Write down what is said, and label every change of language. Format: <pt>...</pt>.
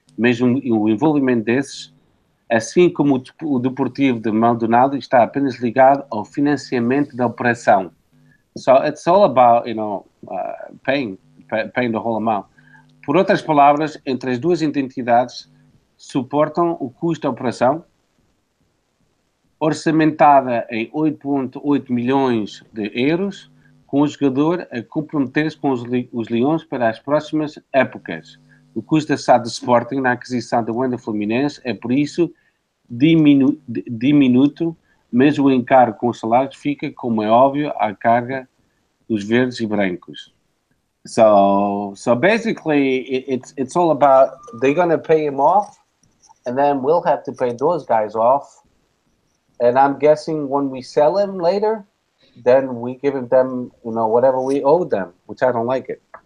<pt>Mas o envolvimento desses, assim como o Deportivo de Maldonado, está apenas ligado ao financiamento da operação.</pt> <en>So it's all about, paying the whole amount.</en> <pt>Por outras palavras, entre as duas entidades suportam o custo da operação, orçamentada em 8,8 milhões de euros, com o jogador a comprometer-se com os Leões para as próximas épocas. O custo da SAD de Sporting na aquisição da Wendell Fluminense é, por isso, diminuto, mas o encargo com os salários fica, como é óbvio, à carga dos verdes e brancos.</pt> <en>So basically, it's all about they're gonna pay him off, and then we'll have to pay those guys off. And I'm guessing when we sell him later, then we give them, whatever we owe them, which I don't like it.</en>